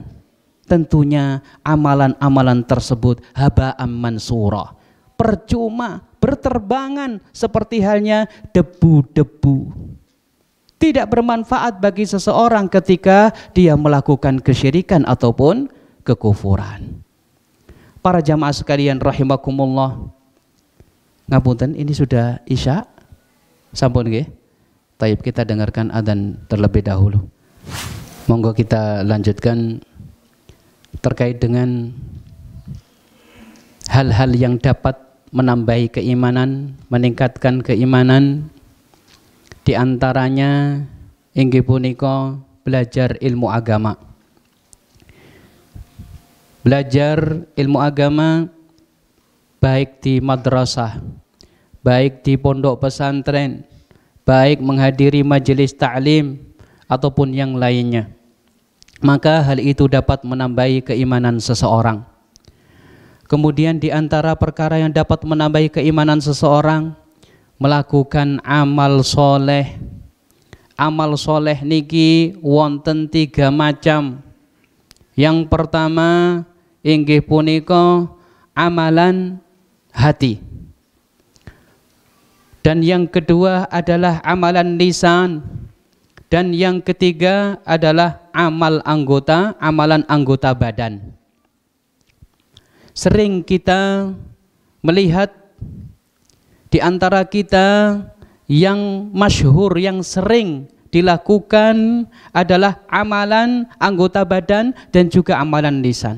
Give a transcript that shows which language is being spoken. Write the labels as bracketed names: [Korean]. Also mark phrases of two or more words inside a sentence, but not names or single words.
[Indonesian] Tentunya amalan-amalan tersebut [Arabic] هباءً منثورا, [Indonesian] percuma, berterbangan seperti halnya debu-debu. Tidak bermanfaat bagi seseorang ketika dia melakukan kesyirikan ataupun kekufuran. Para jamaah sekalian rahimakumullah. Ngapunten, ini sudah Isya. [Javanese] Sampun nggih? [Indonesian] Taib, kita dengarkan adzan terlebih dahulu. Monggo kita lanjutkan terkait dengan hal-hal yang dapat menambahi keimanan, meningkatkan keimanan. Di antaranya [Javanese] inggih punika [Indonesian] belajar ilmu agama. Belajar ilmu agama baik di madrasah, baik di pondok pesantren, baik menghadiri majelis ta'lim ataupun yang lainnya. Maka hal itu dapat menambahi keimanan seseorang. Kemudian di antara perkara yang dapat menambahi keimanan seseorang, melakukan amal soleh. Amal soleh [Javanese] niki wonten [Indonesian] 3 macam. Yang pertama [Javanese] inggih punika [Indonesian] amalan hati. Dan yang kedua adalah amalan lisan. Dan yang ketiga adalah amalan anggota badan. Sering kita melihat di antara kita yang masyhur, yang sering dilakukan adalah amalan anggota badan dan juga amalan lisan.